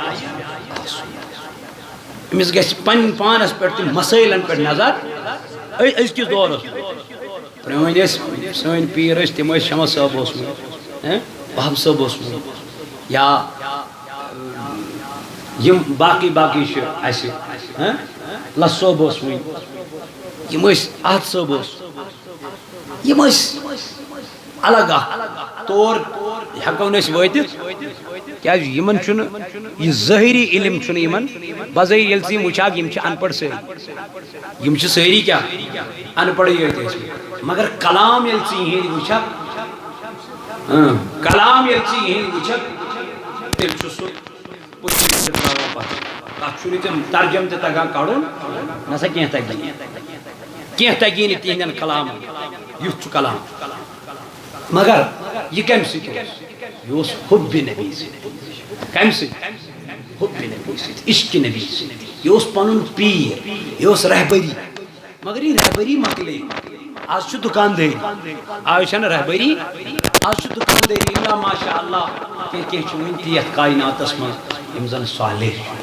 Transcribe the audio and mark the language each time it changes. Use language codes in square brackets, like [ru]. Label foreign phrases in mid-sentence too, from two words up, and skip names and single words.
[ks] أمِس گژھِ پنٕنۍ پانس پٮ۪ٹھ تہِ مسٲیلن پٮ۪ٹھ نظر أزکِس دورس پرٛٲنۍ ٲسۍ سٲنۍ پیٖر ٲسۍ تِم ٲسۍ شمس صٲب اوسمُت وہب صٲب اوسمُت یا یِم باقٕے باقٕے چھِ اَسہِ لس صٲب اوس وٕنۍ یِم ٲسۍ احد صٲب اوس یِم ٲسۍ الگ اکھ تور ہٮ۪کو نہٕ أسۍ وٲتِتھ کیا یمن چھن یہ ظاہری علم چھن یمن بظاہر یل سی وچھاک یم چھ ان پڑھ ساری یم چھ ساری کیا ان پڑھ مگر کلام یل سی ہی وچھاک کلام یل سی ہی وچھاک تیل چھ سو پوچھ تراوان پتہ تک چھُ نہٕ تِم ترجم تہِ تگان کڑُن نسا کینٛہہ تگی نہٕ تِہنٛدٮ۪ن کلامن یُتھ چھُ کلام مگر یہ کمہِ سۭتۍ اوس یہ اوس حُبہِ نبی سۭتۍ کمہِ سۭتۍ حُبہِ نبی سۭتۍ عشقِ نبی سۭتۍ یہ اوس پنُن پیٖر یہ اوس رہبری مگر یہ رہبری مکلے آز چھُ دُکاندٲری آز چھنہٕ رہبری آز چھُ دُکاندٲری اللہ ماشاء اللہ کینٛہہ چھُ وٕنہِ تہِ یتھ کائناتس منٛز یِم زن صالح